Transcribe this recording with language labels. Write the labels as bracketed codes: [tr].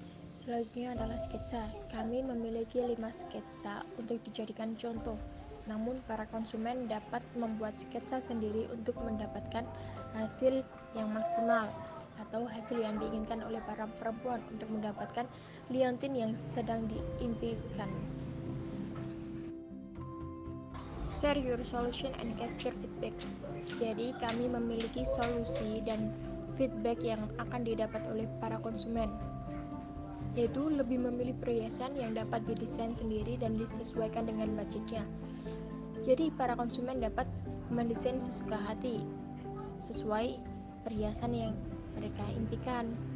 [id] Selanjutnya adalah sketsa. Kami memiliki 5 sketsa untuk dijadikan contoh. Namun para konsumen dapat membuat sketsa sendiri untuk mendapatkan hasil yang maksimal atau hasil yang diinginkan oleh para perempuan untuk mendapatkan liontin yang sedang diimpikan. [en] Share your solution and capture feedback. [id] Jadi kami memiliki solusi dan feedback yang akan didapat oleh para konsumen, yaitu lebih memilih perhiasan yang dapat didesain sendiri dan disesuaikan dengan budgetnya. Jadi para konsumen dapat mendesain sesuka hati sesuai perhiasan yang mereka impikan.